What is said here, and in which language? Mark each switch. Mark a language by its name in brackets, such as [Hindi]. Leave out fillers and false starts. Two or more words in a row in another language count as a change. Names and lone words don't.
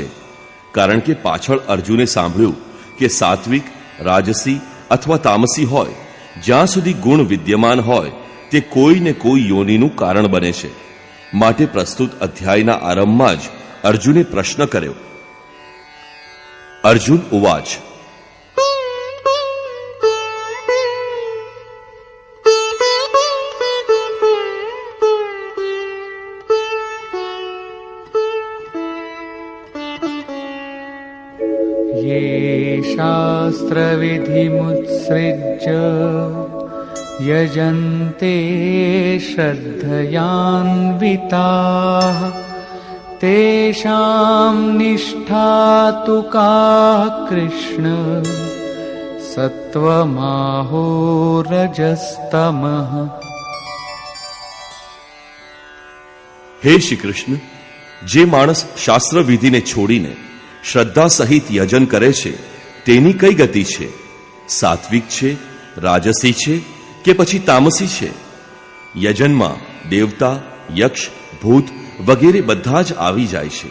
[Gujarati] કારણ કે પાછળ અર્જુને સાંભળ્યું કે સાત્વિક, રાજસી અથવા તામસી હોય, જ્યાં સુધી ગુણ વિદ્યમાન હોય તે કોઈને કોઈ યોનિનું કારણ બને છે. માટે પ્રસ્તુત અધ્યાયના આરંભમાં જ અર્જુને પ્રશ્ન કર્યો. [Sanskrit] અર્જુન ઉવાચ, ये शास्त्रविधिमुत्सृज्य यजन्ते श्रद्धयान्विताः तेषां निष्ठा तु का कृष्ण सत्त्वमाहो रजस्तमः. [Gujarati] હે શ્રી કૃષ્ણ, જે માણસ શાસ્ત્ર વિધિને છોડીને શ્રદ્ધા સહિત યજન કરે છે, તેની કઈ ગતિ છે? સાત્વિક છે, રાજસી છે કે પછી તામસી છે? યજનમાં દેવતા, યક્ષ, ભૂત વગેરે બધા જ આવી જાય છે.